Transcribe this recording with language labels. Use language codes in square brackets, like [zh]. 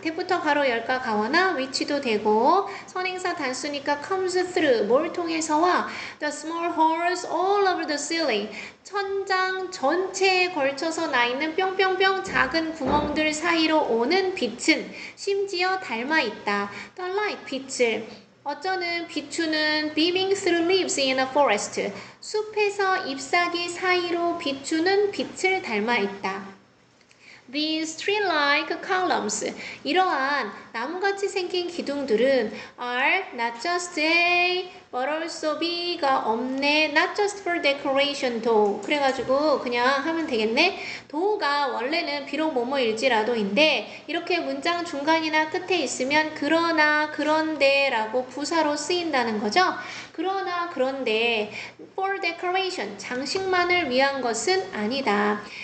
[ko] 대부터 가로 열까 가거나 위치도 되고 선행사 단수니까 [en] comes through, [ko] 뭘 통해서와 [en] the small holes all over the ceiling [ko] 천장 전체에 걸쳐서 나 있는 뿅뿅뿅 작은 구멍들 사이로 오는 빛은 심지어 닮아 있다. The light, 빛을 어쩌는 비추는 beaming through leaves in a forest 숲에서 잎사귀 사이로 비추는 빛을 닮아 있다. [en] These tree-like columns [ko] 이러한 나무같이 생긴 기둥들은 [en] are not just A but also B가 없네. Not just for decoration though. [ko] 그래가지고 그냥 하면 되겠네. though가 원래는 비록 뭐뭐일지라도인데 이렇게 문장 중간이나 끝에 있으면 그러나 그런데 라고 부사로 쓰인다는 거죠. 그러나 그런데 [en] for decoration [ko] 장식만을 위한 것은 아니다.